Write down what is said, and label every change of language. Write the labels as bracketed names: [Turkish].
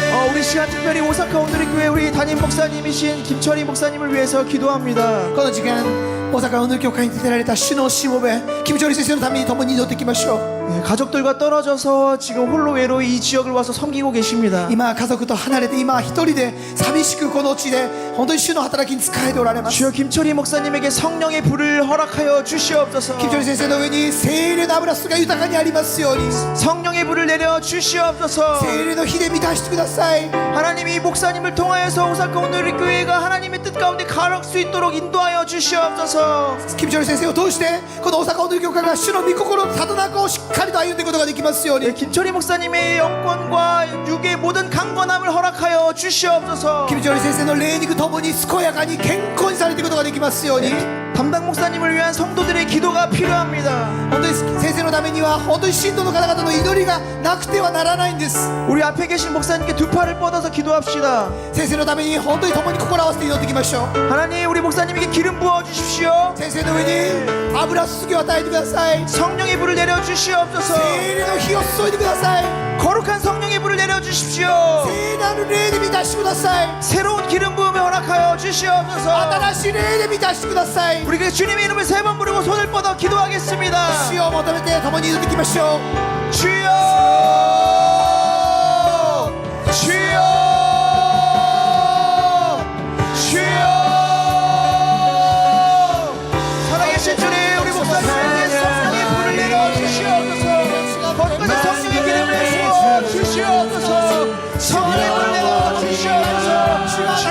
[Korean] 우리 시간 특별히 오사카 오늘의 교회 우리 담임 목사님이신 김철희 목사님을 위해서 기도합니다. [Japanese] この時間大阪オヌル教会に出てられた主のしもべキムチョリ先生のために共に祈っていきましょう。 [Korean] 가족들과 떨어져서 지금 홀로 외로이 이 지역을 와서 섬기고 계십니다. [Japanese] 今家族と離れて今一人で寂しくこの地で本当に主の働きに仕えておられます。 [Korean] 주여 김철희 목사님에게 성령의 불을 허락하여 주시옵소서. [Japanese] キムチョリ先生の上に聖霊の油注が豊かにありますように [Korean] 성령의 불을 내려 주시옵소서. [Japanese] 聖霊の火で満たしてください。 [Korean] 하나님이 이 목사님을 통하여서 오사카 오늘의 교회가 하나님의 뜻 가운데 가를 수 있도록 인도하여 주시옵소서. [Japanese] キムチョリ先生を通してこの大阪オヌル教会が主の御心のただ中をしっかりと歩んでいくことができますように [Korean] 김철희 목사님의 영권과 육의 모든 강건함을 허락하여 주시옵소서. [Japanese] キムチョリ先生の霊肉ともに健やかに健康にされていくことができますように [Korean] 담당 목사님을 위한 성도들의 기도가 필요합니다. [Japanese] 本当に先生のためには本当に信徒の方々の祈りがなくてはならないんです。 [Korean] 우리 앞에 계신 목사님께 두 팔을 뻗어서 기도합시다. [Japanese] 先生のために本当に共に心を合わせて祈っていきましょう。 [Korean] 하나님 우리 목사님에게 기름 부어 주십시오. [Japanese] 先生の上に油注ぎを与えてください。 [Korean] 성령의 불을 내려 주시옵소서. [Japanese] 聖霊の火を注いでください。 [Korean] 거룩한 성령의 불을 내려주십시오. [Japanese] 聖なる霊で満たしてください。 [Korean] 새로운 기름 부음을 허락하여 주시옵소서. [Japanese] 新しい霊で満たしてください。 [Korean] 우리 그 주님의 이름을 세 번 부르고 손을 뻗어 기도하겠습니다. [Japanese] 主を求めて共に祈っていきましょう。 [Korean] 주여 주여 주여 살아계신 주님 우리 목사님에게 성령의 불을 내려주시옵소서. 거룩한 성령의 기름을 부어 주시옵소서. 성령의 불을 내려주시옵소서.